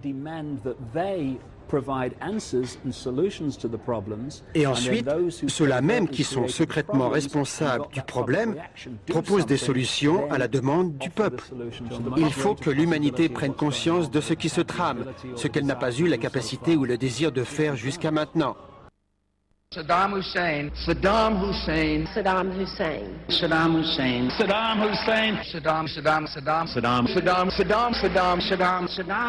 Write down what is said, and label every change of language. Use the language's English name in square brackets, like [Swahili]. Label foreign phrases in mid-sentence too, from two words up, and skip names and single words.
[French] Et ensuite, ceux-là même qui sont secrètement responsables du problème proposent des solutions à la demande du peuple. Il faut que l'humanité prenne conscience de ce qui se trame, ce qu'elle n'a pas eu la capacité ou le désir de faire jusqu'à maintenant. Saddam Hussein. Saddam Hussein. Saddam Hussein. Saddam Hussein. Saddam Hussein. Saddam Saddam.